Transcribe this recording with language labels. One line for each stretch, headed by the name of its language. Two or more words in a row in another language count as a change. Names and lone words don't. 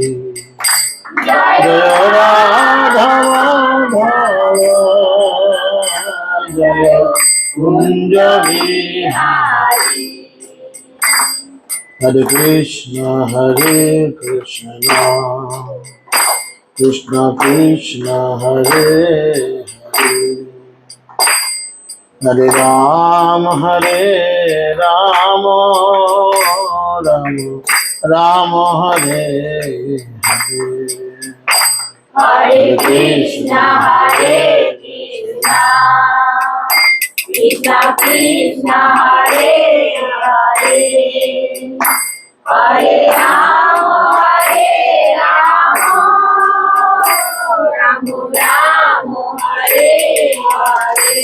Sanskrit: জয় রাধা মাধব জয় কুঞ্জ বিহারী। হরে কৃষ্ণ কৃষ্ণ কৃষ্ণ হরে হরে হরে রাম রাম রাম হরে হরে। Hare Krishna, Krishna Krishna, Hare Hare, Hare Rama, Rama Rama, Hare Hare.